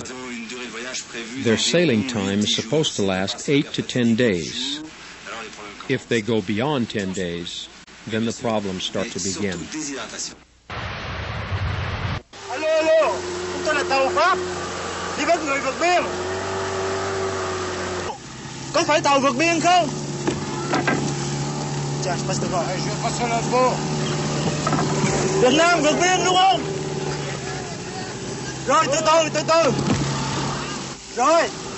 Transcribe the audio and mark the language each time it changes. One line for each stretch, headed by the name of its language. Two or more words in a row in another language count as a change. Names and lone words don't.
English: Their sailing time is supposed to last 8 to 10 days. If they go beyond 10 days, then the problems start to begin.
Vietnamese: Alo, chúng tôi là tàu Pháp, đi bắt người vượt biên. Có phải tàu vượt biên không? Chà,
French: je passe devant. Je passe l'info.
Vietnamese: Việt Nam vượt biên đúng không? Rồi, từ từ. Rồi.